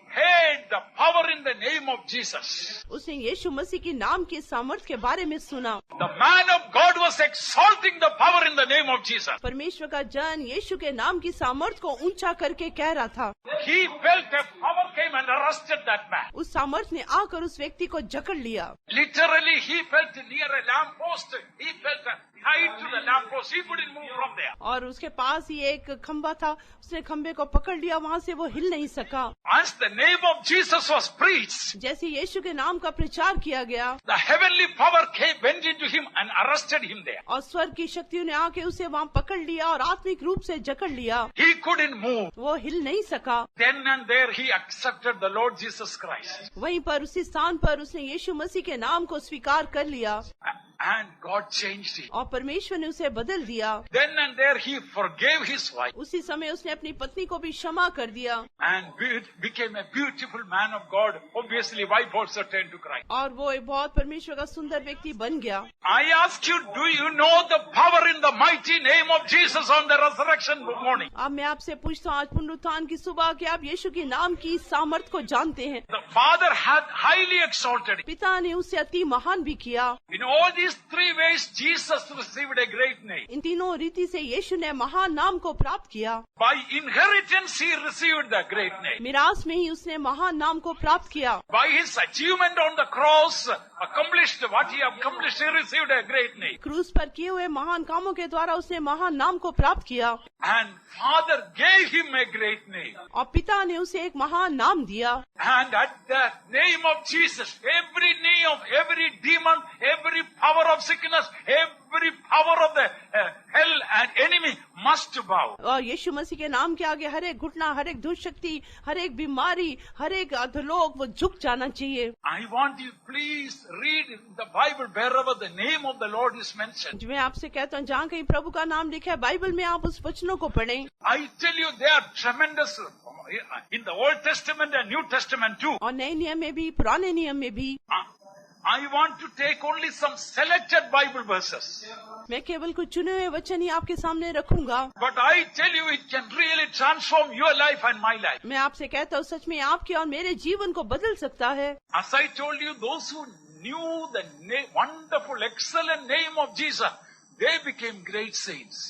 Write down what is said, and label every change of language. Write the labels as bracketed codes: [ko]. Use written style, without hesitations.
[en] heard the power in the name of Jesus. [hi] उसने यीशु मसीह के नाम के सामर्थ के बारे में सुना। [en] The man of God was exalting the power in the name of Jesus. [hi] परमेश्वर का जन यीशु के नाम की सामर्थ को ऊंचा करके कह रहा था। [en] He felt a power came and arrested that man. [hi] उस सामर्थ ने आकर उस व्यक्ति को जकड़ लिया। [en] Literally, he felt near a lamp post. He felt tied to the lamp post. He couldn't move from there. [hi] और उसके पास ही एक खंबा था, उसने खंबे को पकड़ लिया, वहाँ से वो हिल नहीं सका। [en] As the name of Jesus was preached, [hi] जैसे यीशु के नाम का प्रचार किया गया, [en] the heavenly power went into him and arrested him there. [hi] और स्वर्ग की शक्तियों ने आके उसे वहाँ पकड़ लिया और आत्मिक रूप से जकड़ लिया। [en] He couldn't move. [hi] वो हिल नहीं सका। [en] Then and there he accepted the Lord Jesus Christ. [hi] वहीं पर उसी स्थान पर उसने यीशु मसीह के नाम को स्वीकार कर लिया। [en] And God changed him. [hi] और परमेश्वर ने उसे बदल दिया। [en] Then and there he forgave his wife. [hi] उसी समय उसने अपनी पत्नी को भी क्षमा कर दिया। [en] And became a beautiful man of God. Obviously, wife also turned to Christ. [hi] और वो एक बहुत परमेश्वर का सुंदर व्यक्ति बन गया। [en] I ask you, do you know the power in the mighty name of Jesus on the resurrection morning? [hi] अब मैं आपसे पूछता हूँ आज पुनरुत्थान की सुबह कि आप यीशु के नाम की सामर्थ को जानते हैं। [en] The Father had highly exalted him. [hi] पिता ने उसे अति महान भी किया। [en] In all these three ways, Jesus received a great name. [hi] इन तीनों रीति से यीशु ने महान नाम को प्राप्त किया। [en] By inheritance, he received the great name. [hi] मिरास में ही उसने महान नाम को प्राप्त किया। [en] By his achievement on the cross, accomplished what he accomplished, he received a great name. [hi] क्रूस पर किए हुए महान कामों के द्वारा उसने महान नाम को प्राप्त किया। [en] And Father gave him a great name. [hi] और पिता ने उसे एक महान नाम दिया। [en] And at the name of Jesus, every knee of every demon, every power of sickness, every power of the hell and enemy must bow. [hi] और यीशु मसीह के नाम के आगे हर एक घुटना, हर एक दुष्ट शक्ति, हर एक बीमारी, हर एक अधोलोक वो झुक जाना चाहिए। [en] I want you, please read the Bible wherever the name of the Lord is mentioned. [hi] मैं आपसे कहता हूँ जहाँ कहीं प्रभु का नाम लिखा है बाइबल में आप उस वचनों को पढ़ें। [en] I tell you, they are tremendous in the Old Testament and New Testament too. [hi] और नए नियम में भी पुराने नियम में भी। [en] I want to take only some selected Bible verses. [hi] मैं केवल कुछ चुने हुए वचन ही आपके सामने रखूंगा। [en] But I tell you, it can really transform your life and my life. [hi] मैं आपसे कहता हूँ सच में आपके और मेरे जीवन को बदल सकता है। [en] As I told you, those who knew the wonderful, excellent name of Jesus, they became great saints.